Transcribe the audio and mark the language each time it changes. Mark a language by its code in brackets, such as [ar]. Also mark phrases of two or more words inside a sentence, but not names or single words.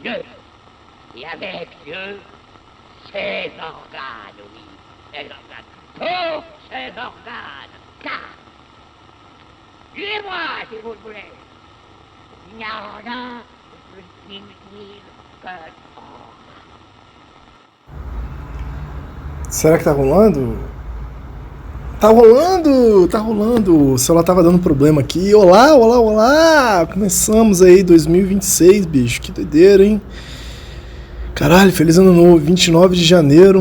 [fr] Dieu, et avec Dieu, ses organes, oui, ses organes, tous ses organes, car, tuez-moi si vous le voulez. Il n'y a rien de plus inutile que l'or. [pt] Será que tá rolando? Tá rolando! Tá rolando! O celular tava dando problema aqui. Olá, olá, olá! Começamos aí 2026, bicho. Que doideira, hein? Caralho, feliz ano novo, 29 de janeiro.